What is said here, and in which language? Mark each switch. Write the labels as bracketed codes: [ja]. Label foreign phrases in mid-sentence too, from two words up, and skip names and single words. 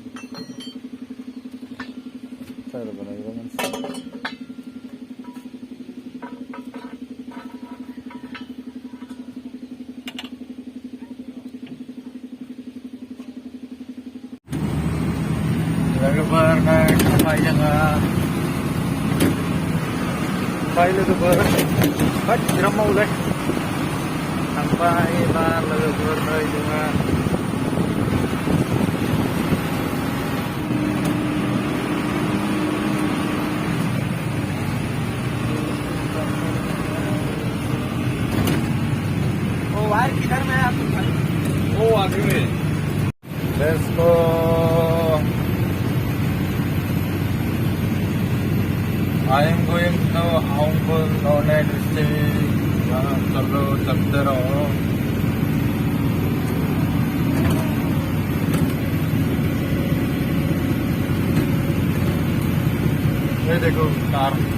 [brx] टायार बानायग्रा मानसि लोगोफोर नै थांबाय जोङो। थांबाय लोगोफोर, होद बिराद मावोलै। थांबाय एबार लोगोफोर नै जोङो [hi] किधर में आप? वो आगे में। [en] Let's go. I am going to Hongkong United States. [hi] चलो चलते रहो। ये देखो कार।